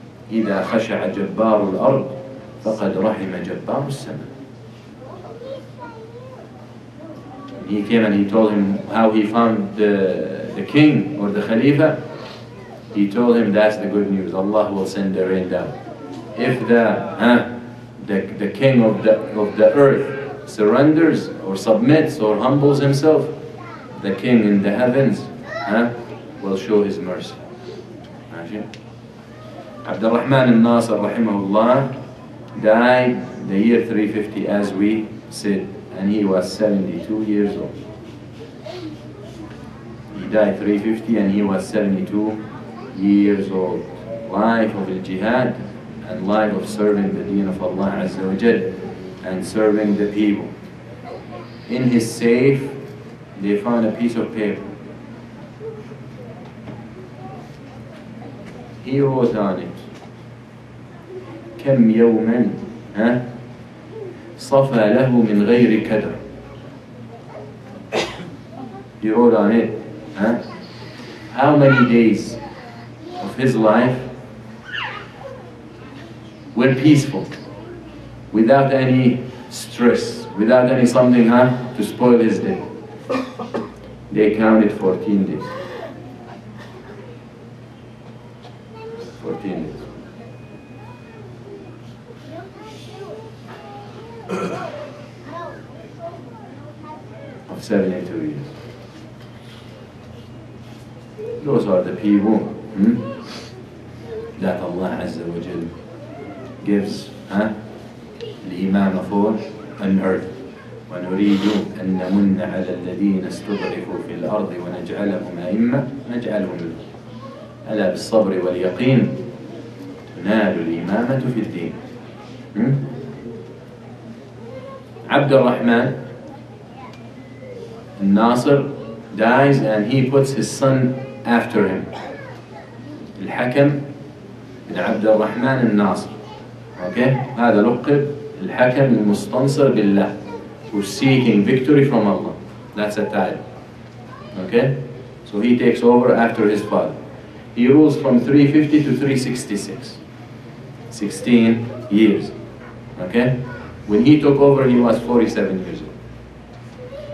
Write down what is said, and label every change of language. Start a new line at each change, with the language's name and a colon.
Arabic: إذا خشع جبار الأرض فقد رحم جبار السماء.
English: He came and he told him how he found the king or the Khalifa. He told him that's the good news. Allah will send the rain down. If the king of the earth surrenders or submits or humbles himself, the king in the heavens will show his mercy. Abdul Rahman al-Nasir rahimahullah died the year 350 as we said, and he was 72 years old. He died 350 and he was 72 years old. Life of al-jihad and life of serving the deen of Allah Azza wa Jal and serving the people. In his safe, they found a piece of paper. He wrote on it,
Arabic: كم يوما صفى له من غير كدر.
English: He wrote on it, how many days of his life were peaceful, without any stress, without any something to spoil his day. They counted 14 days. 14 days. of 72 years. Those are the people that Allah Azza wa Jal gives الإمامة for on earth.
Arabic: ونريد أن نمن على الذين استضعفوا في الأرض ونجعلهم أئمة نجعلهم ألا بالصبر واليقين تنال الإمامة في الدين.
English: عبد الرحمن الناصر dies and he puts his son after him.
Arabic: الحكم بن عبد الرحمن الناصر.
English: Okay?
Arabic: هذا لقب الحكم المستنصر بالله,
English: who's seeking victory from Allah. That's a title. Okay? So he takes over after his father. He rules from 350 to 366. 16 years. Okay? When he took over, he was 47 years old.